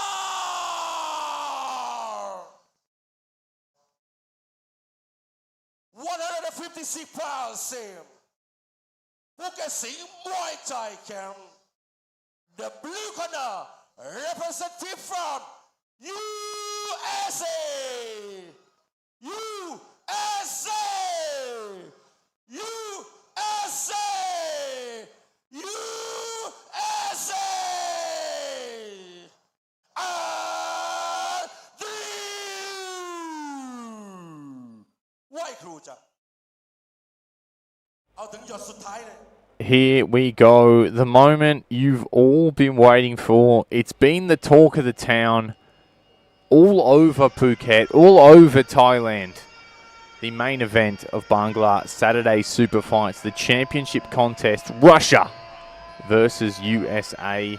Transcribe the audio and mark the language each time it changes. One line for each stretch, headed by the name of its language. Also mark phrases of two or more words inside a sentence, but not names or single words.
English: 156 pounds, Sam. Who can sing Muay Thai camp? The blue corner, representative from USA! USA! USA! USA! White crew
Thai: จ้ะ เอาถึงหยดสุดท้ายเลย
English: Here we go. The moment you've all been waiting for. It's been the talk of the town all over Phuket, all over Thailand. The main event of Bangla Saturday Super Fights, the championship contest, Russia versus USA.